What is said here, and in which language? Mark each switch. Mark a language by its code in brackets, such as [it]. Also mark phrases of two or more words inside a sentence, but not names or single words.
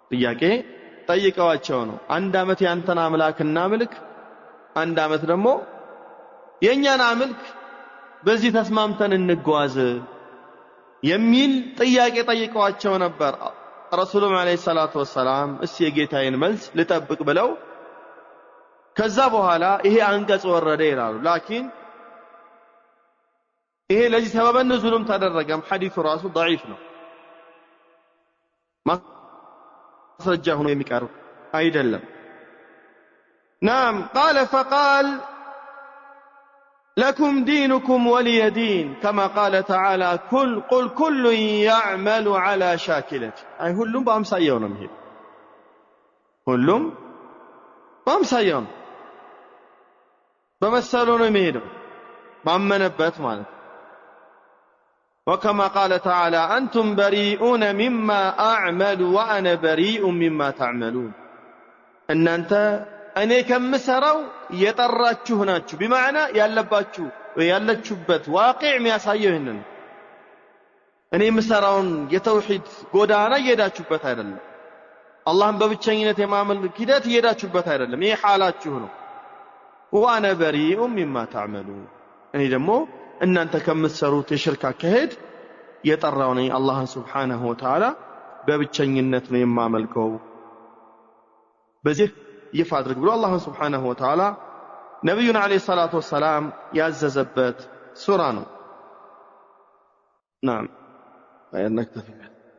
[am] ጥያቄ ጠይቀዋቸው ነው። አንድ አመት ያንተን አምላክ እናምልክ፣ አንድ አመት ደግሞ የኛን አምልክ፣ በዚህ ተስማምተን እንጓዝ የሚል ጥያቄ ጠይቀዋቸው ነበር። ረሱሉም [ar] عليه الصلاة والسلام [am] እስቲ የጌታዬን መልስ ልጠብቅ ብለው ከዛ በኋላ ይሄ አንቀጽ ወረደ ይላሉ። ላኪን ይሄ ለዚህ ሰበብ ንዙልም ተደረገም ሐዲሱ ራሱ ضعيف ነው፣ [ar] ማስረጃ ሆኖ የሚቀርብ አይደለም። نعم قال فقال لكم دينكم ولي دين كما قال تعالى قل كل يعمل على شاكلته أي [am] ሁሉም በአምሳያው ነው የሚሄድ፣ ሁሉም በአምሳያው ነው በመሰለው ነው የሚሄደው ማመነበት ማለት። [ar] وكما قال تعالى أنتم بريئون مما أعمل وأنا بريء مما تعملون [am] እናንተ እኔ ከምሰራው የጠራችሁ ናችሁ። بمعنى ያለባችሁ ያለችሁበት ዋቂዕ የሚያሳየው ይሄንን እኔ የምሰራውን የተውሂድ ጎዳና እየሄዳችሁበት አይደለም፣ አላህን በብቸኝነት የማምለክ ሂደት እየሄዳችሁበት አይደለም። ይሄ ሐላችሁ ነው። [ar] وأنا بريء مما تعملون [am] እኔ ደግሞ እናንተ ከምትሰሩት የሽርክ አካሄድ የጠራው ነኝ። አላህን [ar] سبحانه وتعالى [am] በብቸኝነት ነው የማመልከው። በዚህ ይፋ አድርግ ብሎ አላህን ሱብሓነሁ ወተዓላ ነብዩን [ar] عليه الصلاة والسلام [am] ያዘዘበት ሱራ ነው። [ar] نعم فإنك تفهم